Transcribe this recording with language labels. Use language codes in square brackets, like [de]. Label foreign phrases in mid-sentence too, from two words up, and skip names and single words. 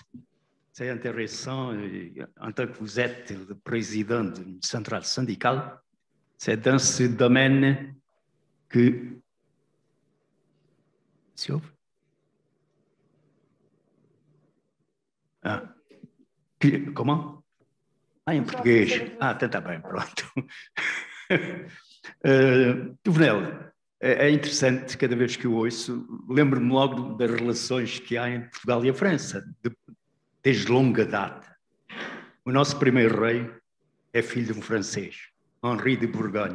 [fr] C'est intéressant, en tant que vous êtes le président d'une centrale syndicale, c'est dans ce domaine que... Comment? [pt] Em português. Está bem, pronto. Tuvenel, é interessante, cada vez que o ouço, lembro-me logo das relações que há entre Portugal e a França, desde longa data. O nosso primeiro rei é filho de um francês, Henri de Bourgogne.